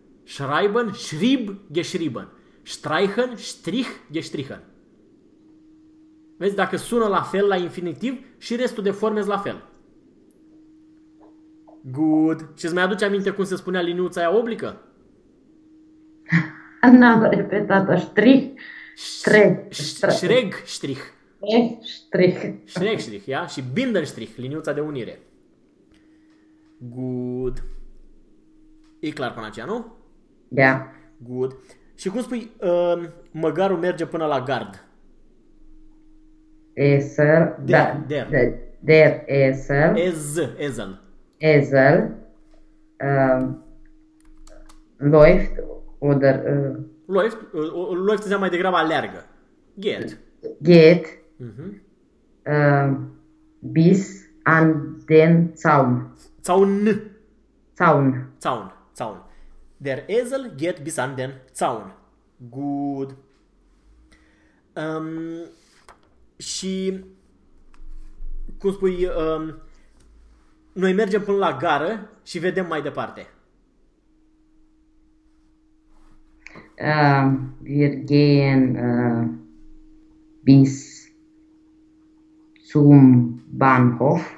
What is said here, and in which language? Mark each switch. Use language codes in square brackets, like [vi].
[de] Schreiben, schrieb, geschrieben. Streichen, strich, gestrichen. [ro] Vezi, dacă sună la fel la infinitiv și restul de forme la fel. [en] Good. [ro] Și îți mai aduce aminte cum se spunea liniuța aia oblică? N-am repetat-o. Strich. [de] Schräg strich. Schräg strich. [ro] Ia? Și [de] binden strich, [ro] liniuța de unire. [en] Good. [ro] E clar până aceea, nu? Da. [en] Good. [ro] Și cum spui, măgarul merge până la gard? [de] Esel, der Esel. Esel. Läuft oder läuft, läuft [ro] înseamnă mai degrabă aleargă. Geht. Geht. Bis an den Zaun. Zaun. Der Esel geht bis an den Zaun. [en] Good. [ro] Și, cum spui, noi mergem până la gară și vedem mai departe. [de] Wir gehen bis zum Bahnhof.